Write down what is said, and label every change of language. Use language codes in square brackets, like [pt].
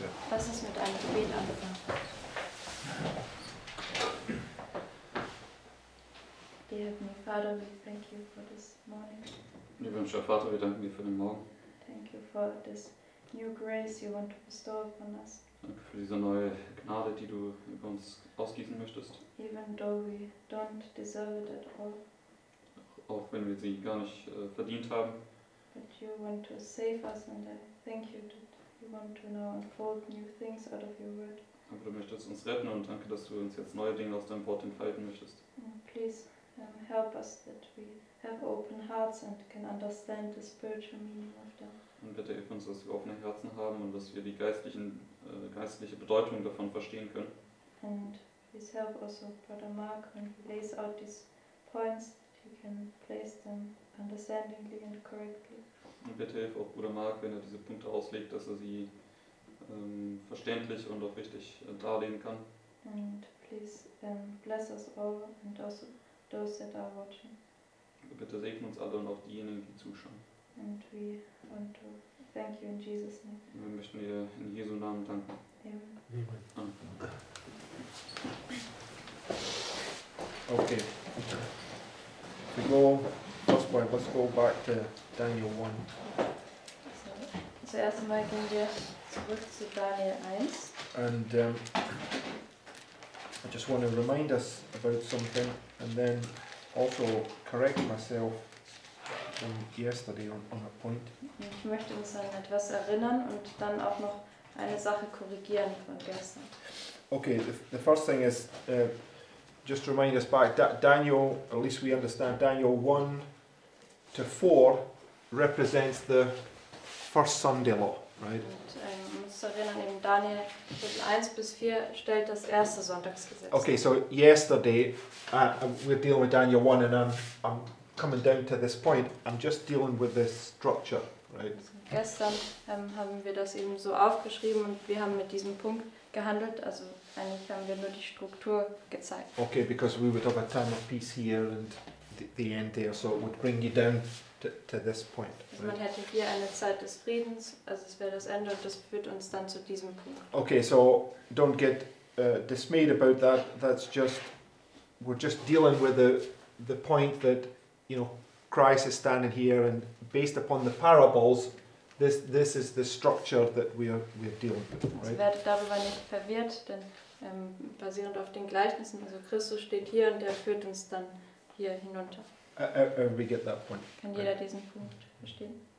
[de] Lass uns mit einem Gebet anfangen. [en] Dear Heavenly Father, we thank you for this morning. [de] Lieber himmlischer Vater, wir danken dir für den Morgen. [en] Thank you for this new grace you want to bestow upon us. [de] Danke für diese neue Gnade, die du über uns ausgießen möchtest. [en] Even though we don't deserve it at all. [de] Auch wenn wir sie gar nicht verdient haben. [en] But you want to save us, and I thank you that you want to now unfold new things out of your word. [de] Aber du möchtest uns retten und danke, dass du uns jetzt neue Dinge aus deinem Wort entfalten möchtest. [en] Please help us that we have open hearts and can understand the spiritual meaning of them. [de] Und bitte hilf uns, dass wir offene Herzen haben und dass wir die geistliche Bedeutung davon verstehen können. [en] And please help also Brother Mark when he lays out these points, that he can place them understandingly and correctly. [de] Und bitte hilf auch Bruder Mark, wenn er diese Punkte auslegt, dass er sie verständlich und auch richtig darlegen kann. [en] And please bless us all and also those that are watching. [de] Bitte segne uns alle und auch diejenigen, die zuschauen. [en] And we want to thank you in Jesus' name. [de] Und wir möchten dir in Jesu Namen danken. [en] Amen. [de] Amen. [en] Okay. We go first point. Let's go back to Daniel 1. [de] Zuerst einmal gehen wir zurück zu Daniel 1. [en] And I just want to remind us about something and then also correct myself from yesterday on a point. [de] Ich möchte uns an etwas erinnern und dann auch noch eine Sache korrigieren von gestern. [en] Okay, the first thing is just to remind us back, Daniel, at least we understand, Daniel 1 to 4 represents the first Sunday law, right? [de] Und uns zu erinnern, eben Daniel 1 bis 4 stellt das erste Sonntagsgesetz. [en] Okay, so yesterday we're dealing with Daniel 1 and I'm coming down to this point. I'm just dealing with the structure, right? [de] Gestern haben wir das eben so aufgeschrieben und wir haben mit diesem Punkt gehandelt, also eigentlich haben wir nur die Struktur gezeigt. [en] Okay, because we would have a time of peace here and the end there, so it would bring you down to this point. [de] Also man hätte hier eine Zeit des Friedens, also es wäre das Ende und das führt uns dann zu diesem Punkt. [en] Okay, so don't get dismayed about that. That's just, we're just dealing with the point that, you know, Christ is standing here and based upon the parables, this is the structure that we're dealing with, [de] Also [en] right? [de] werdet darüber nicht verwirrt, denn basierend auf den Gleichnissen, also Christus steht hier und der führt uns dann hier hinunter. [en] We get that point. [de] Kann jeder diesen Punkt verstehen?